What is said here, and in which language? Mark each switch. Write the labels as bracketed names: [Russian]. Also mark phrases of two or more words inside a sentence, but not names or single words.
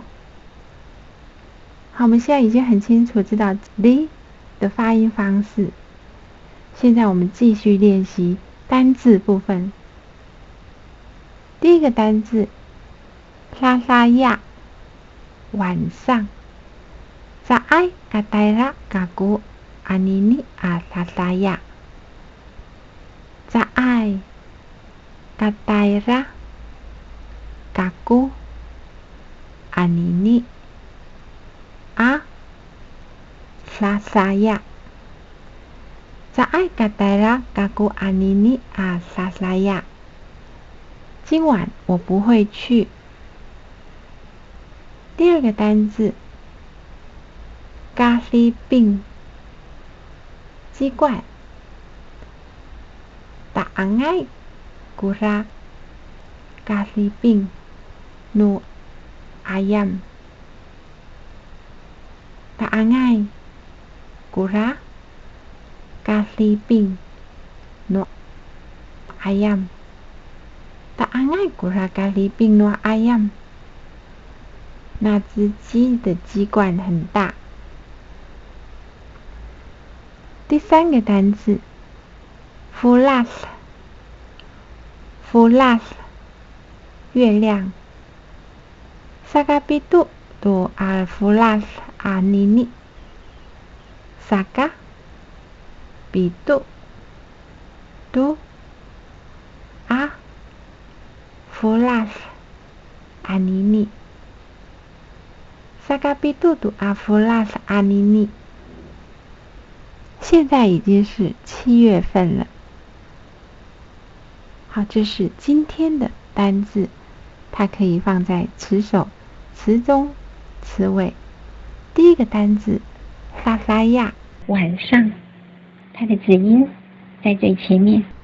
[Chinese] 好，我们现在已经很清楚知道 D 的发音方式。现在我们继续练习单字部分。第一个单字拉拉亚，晚上。 [Amis] Saay katayra kaku anini alasaya. Saay katayra kaku anini alasaya. Saay katayra kaku anini alasaya. [Chinese] 今晚我不会去。第二个单字咖喱饼，鸡冠。 [Amis] Taangay kura咖喱饼 no ayam。Taangay kura 咖喱饼 no ayam。Taangay kura 咖喱饼 no ayam。 [Chinese] 那只鸡的鸡冠很大。第三个单字 fulas， 月亮。 [Amis] Sakapitu tu al fulas anini。 Saka pitu tu a fulas anini。 Sakapitu tu a fulas anini。 [Chinese] 现在已经是7月份了。好，这是今天的单字，它可以放在词首、词中、词尾。第一个单字拉拉亚，晚上，它的子音在最前面。